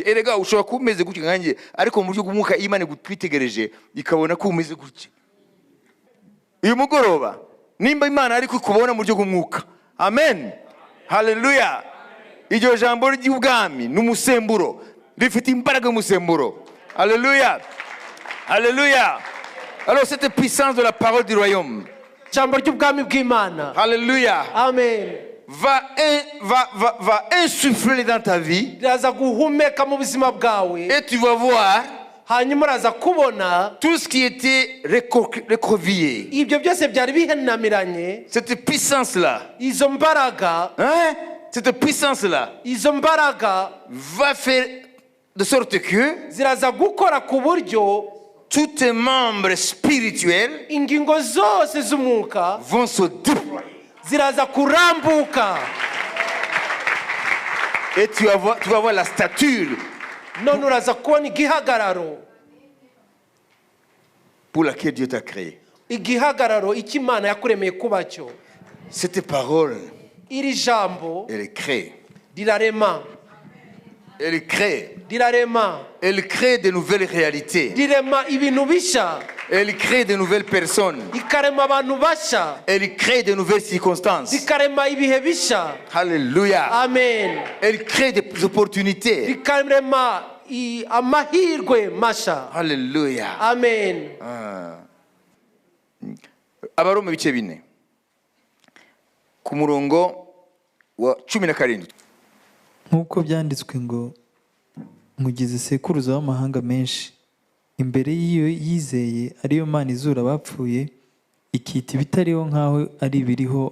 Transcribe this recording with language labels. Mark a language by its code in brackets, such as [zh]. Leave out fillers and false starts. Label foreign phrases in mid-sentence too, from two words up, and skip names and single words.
[rw] Erega ushobora kuba umeze gutya nkanjye, ariko mu buryo bw'umwuka Imana gutwitegereje ikabona ko umeze gutya. Uyu mugoroba nimba Imana ari kukubona mu buryo bw'umwuka. Amen. Haleluya. Iryo jambo ry'ubwami n'umusemburo rifite imbaraga y'umusemburo. Haleluya. Haleluya. [fr] Alors cette puissance de la parole du royaume, [rw] Jambo ry'ubwami bw'Imana. [fr] Alléluia, Amen. va insuffler dans ta vie [rw] Raza guhumeka mu buzima bwawe. [fr] et tu vas voir [rw] Hanyuma raza kubona [fr] tout ce qui était recroquevillé. [rw] ibyo byose byari bihenamiranye. [fr] Cette puissance-là, [rw] Izo mbaraga, [fr] cette puissance-là [rw] izo mbaraga [fr] va faire de sorte que [rw] ziraza gukora ku buryo [fr] tous tes membres spirituels [rw] ingingo zose z'umwuka [fr] vont se déployer. [rw] ziraza kurambuka. [fr] Et tu vas voir la stature [rw] None uraza kubona igihagararo, [fr] pour laquelle Dieu t'a créé. [rw] igihagararo icyo Imana yakuremeye kuba cyo. [fr] Cette parole, [rw] Iri jambo [fr] elle crée. [rw] rirarema, [fr] Elle crée. [rw] rirarema, [fr] Elle crée de nouvelles réalités. [rw] rirema ibintu bishya, [fr] Elle crée de nouvelles personnes. [rw] ikarema abantu bashya, [fr] Elle crée de nouvelles circonstances. [rw] rikarema ibihe bishya. [fr] Alléluia. Amen. Elle crée des opportunités. [rw] Rikarema amahirwe masha. [fr] Alléluia. Amen. [rw] Abaroma ibice 4 ku murongo wa 17. nk'uko byanditswe ngo mugize sekuruza w'amahanga menshi, imbere y'iyo yizeye ariyo Mana izura abapfuye, ikita ibitariho nk'aho ari ibiriho.